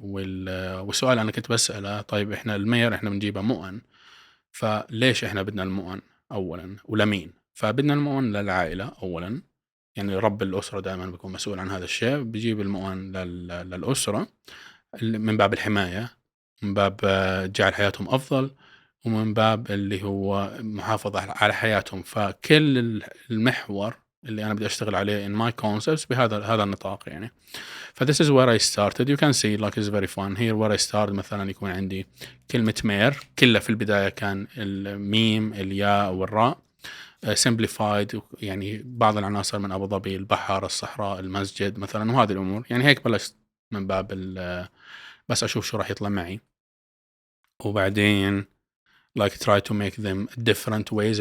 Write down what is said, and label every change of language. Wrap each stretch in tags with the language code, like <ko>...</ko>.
<ar>والسؤال انا كنت بساله طيب احنا المير احنا بنجيبها مؤن، فليش احنا بدنا المؤن اولا ولمين؟ فبدنا المؤن للعائله اولا، يعني رب الاسره دائما بيكون مسؤول عن هذا الشيء، بيجيب المؤن للاسره من باب الحمايه، من باب جعل حياتهم افضل، ومن باب اللي هو محافظة على حياتهم. فكل المحور اللي أنا بدي أشتغل عليه</ar> <en>in my concepts</en> <ar>بهذا النطاق يعني.</ar> <en>ف this is where I started. You can see like it's very fun here where I started.</en> <ar>مثلا يكون عندي كلمة مير كلها في البداية كان الميم الياء والراء simplified، يعني بعض العناصر من أبو ظبي، البحر، الصحراء، المسجد مثلا، وهذه الأمور. يعني هيك بلشت من باب بس أشوف شو راح يطلع معي، وبعدين</ar> <en>like try to make them different ways.</en>